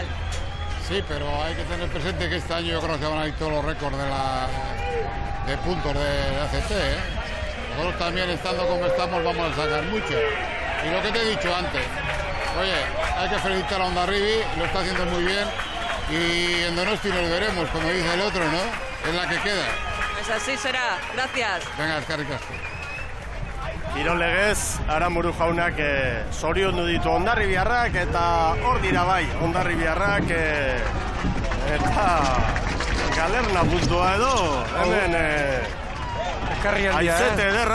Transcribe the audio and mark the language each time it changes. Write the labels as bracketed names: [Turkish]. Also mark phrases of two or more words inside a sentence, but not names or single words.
[Spanish] Sí, pero hay que tener presente que este año yo creo que van a ir todos los récords de puntos de ACT, Nosotros también, estando como estamos, vamos a sacar mucho. Y lo que te he dicho antes, hay que felicitar a Hondarribi, lo está haciendo muy bien, y en Donosti nos veremos, como dice el otro, Es la que queda. Pues así será. Gracias. Venga, [Basque] eskerrik asko. Kirol legez, Aramburu jaunak zoriondu ditu Hondarribiarrak, eta hor dira bai, Hondarribiarrak, eta galerna puntua edo, hemen aizete ederra,